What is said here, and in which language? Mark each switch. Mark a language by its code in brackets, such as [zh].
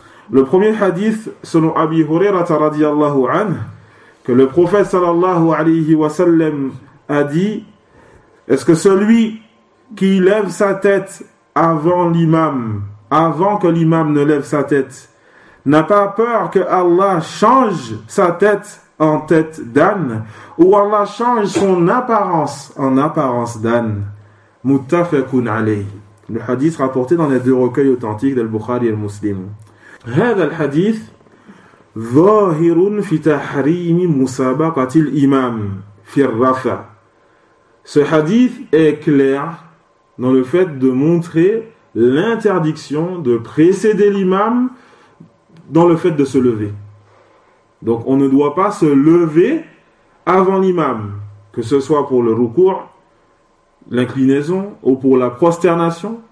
[fr] Le premier hadith, selon Abi Huraira radiallahu anh, que le prophète sallallahu alayhi wa sallam a dit: est-ce que celui qui lève sa tête avant l'imam, avant que l'imam ne lève sa tête, n'a pas peur que Allah change sa tête en tête d'âne, ou Allah change son apparence en apparence d'âne? Muttafaqun alayh. Le hadith rapporté dans les deux recueils authentiques de Al-Bukhari et Al-Muslim. [ar] هذا الحديث ظاهر في تحريم مسابقة الإمام في الرفع. [fr] Ce hadith est clair dans le fait de montrer l'interdiction de précéder l'imam dans le fait de se lever. Donc on ne doit pas se lever avant l'imam, que ce soit pour le ruku', l'inclinaison, ou pour la prosternation.